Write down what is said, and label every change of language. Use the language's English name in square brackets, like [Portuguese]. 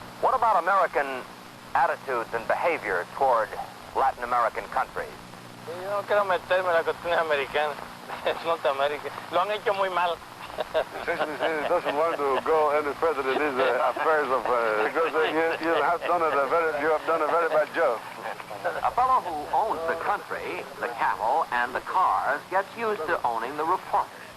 [English] What about American attitudes and behavior toward Latin American countries? [Spanish] Yo no quiero meterme en las cuestiones americanas. Es Norteamérica. Lo han hecho muy mal. [English] Essentially, he doesn't want to go any further in these affairs of because you have done a very bad job. A fellow who owns the country, the cattle, and the cars gets used to owning the reporters.